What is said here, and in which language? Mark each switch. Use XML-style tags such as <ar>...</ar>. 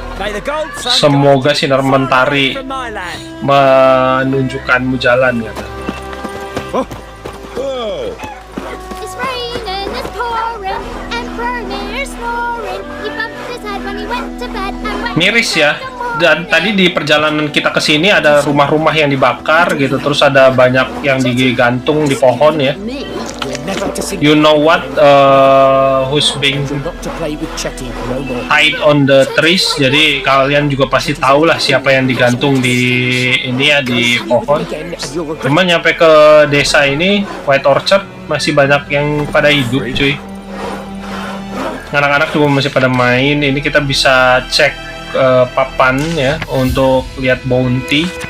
<en>May the gold sun</en> <id>Semoga sinar mentari menunjukkanmu jalan, kata.</id> <en>It's raining, it's pouring, and Vermeer's snoring. He bumped his head when he went to bed and</en> <id>Miris ya. Dan tadi di perjalanan kita ke sini ada rumah-rumah yang dibakar gitu, terus ada banyak yang digantung di pohon ya.</id> <en>You know what? Who's being tied on the trees?</en> <id>Jadi kalian juga pasti tahu lah siapa yang digantung di ini ya, di pohon. Cuma nyampe ke desa ini, White Orchard, masih banyak yang pada hidup, cuy. Anak-anak juga masih pada main. Ini kita bisa cek papan ya untuk lihat bounty.</id>